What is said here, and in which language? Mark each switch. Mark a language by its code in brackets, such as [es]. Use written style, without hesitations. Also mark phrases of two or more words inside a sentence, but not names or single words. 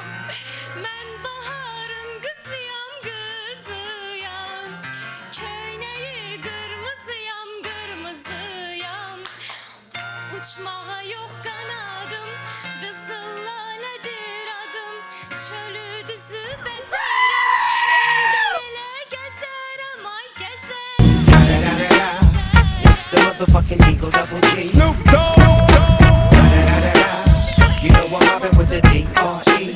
[az] Mən baharın qızıyam, qızıyam, köynəyi qırmızıyam, qırmızıyam. Uçmağa yox qanadım, qızıl lalədir adım. Çölü düzü bəzərəm, eldən elə gəzərəm, ay gəzərəm. [en] It's the motherfucking Eagle Double G. Snoop Dogg. You know I'm mobbing with the D.R.E.